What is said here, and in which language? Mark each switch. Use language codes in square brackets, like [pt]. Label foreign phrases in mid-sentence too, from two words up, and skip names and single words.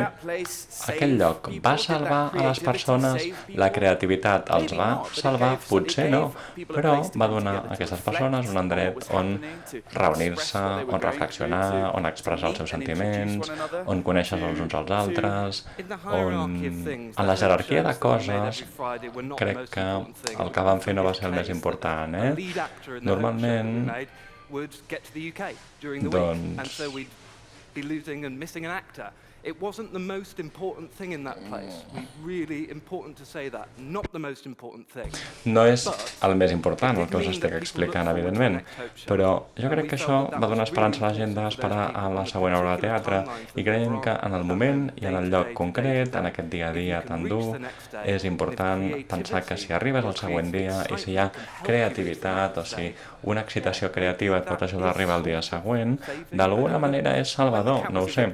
[ca] Aquell lloc va salvar a les persones, la creativitat els va salvar, potser no, però va donar a aquestes persones un indret on reunir-se, on reflexionar, on expressar els seus sentiments, on conèixer els uns als altres, on en la jerarquia de coses crec que el que vam fer no va ser el més important. Normalment, doncs, [en] it wasn't the most important thing in that place. Really important to say that. Not the most important thing. [ca] No és el més important, el que us estic explicant, evidentment, però jo crec que això va donar esperança a la gent d'esperar a la següent obra de teatre i creiem que en el moment i en el lloc concret, en aquest dia a dia tan dur, és important pensar que si arribes al següent dia i si hi ha creativitat o si una excitació creativa et pot ajudar a arribar al dia següent, d'alguna manera és salvador, no ho sé.